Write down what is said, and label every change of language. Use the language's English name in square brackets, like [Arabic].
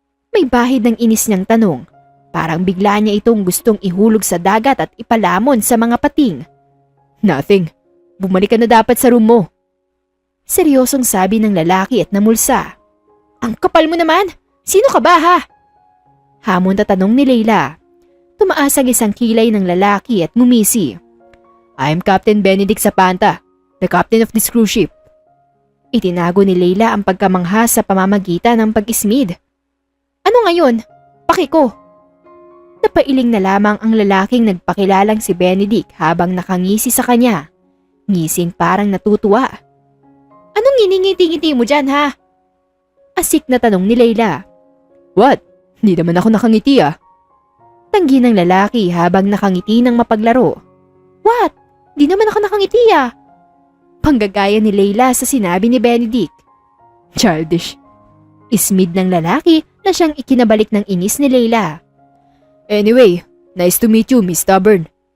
[Filipino] May bahid ng inis niyang tanong. Parang bigla niya itong gustong ihulog sa dagat at ipalamon sa mga pating. [English] Nothing. [Filipino] Bumalik ka na dapat sa room mo. Seryosong sabi ng lalaki at namulsa. Ang kapal mo naman! Sino ka ba ha? Hamon na tanong ni Leila. Tumaas ang isang kilay ng lalaki at ngumisi. [English] I'm Captain Benedict Zapanta, the captain of this cruise ship. [Filipino] Itinago ni Leila ang pagkamangha sa pamamagitan ng pag-ismid. Ano ngayon? Paki ko. Napailing na lamang ang lalaking nagpakilalang si Benedict habang nakangisi sa kanya. Ngising parang natutuwa. Anong nginingiti-ngiti mo dyan ha? Asik na tanong ni Leila. [English] What? [Filipino] Hindi naman ako nakangiti ah. Tanggi ng lalaki habang nakangiti ng mapaglaro. [English] What? [Filipino] Di naman ako nakangiti ah. Panggagaya ni Leila sa sinabi ni Benedict. [English] Childish. [Filipino] Ismid ng lalaki na siyang ikinabalik ng inis ni Leila. [English] Anyway, nice to meet you, Miss Stubborn.